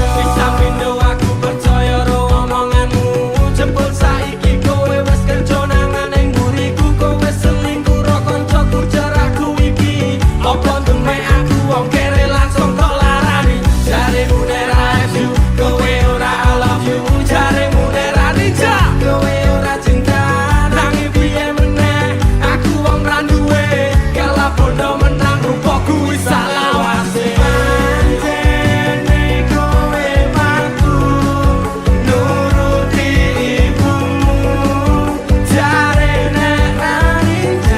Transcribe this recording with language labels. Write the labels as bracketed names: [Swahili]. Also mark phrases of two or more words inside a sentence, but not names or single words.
[Javanese] Bisa pindo aku percaya ro omonganmu, jebul saiki kowe wis kerja nang ning mburiku, kowe selingkuh ro kancaku jaraku iki. Apa demek aku wong kere langsung tok larani, jaremu nek ra you, kowe ora [English] I love you, [Javanese] jaremu nek ra ninja, kowe ora cinta. Nanging piye meneh, aku wong ra duwe, kalah bondo menang rupaku wis salawase. Pancene kowe paku, nuruti ibumu, jarene ra ninja,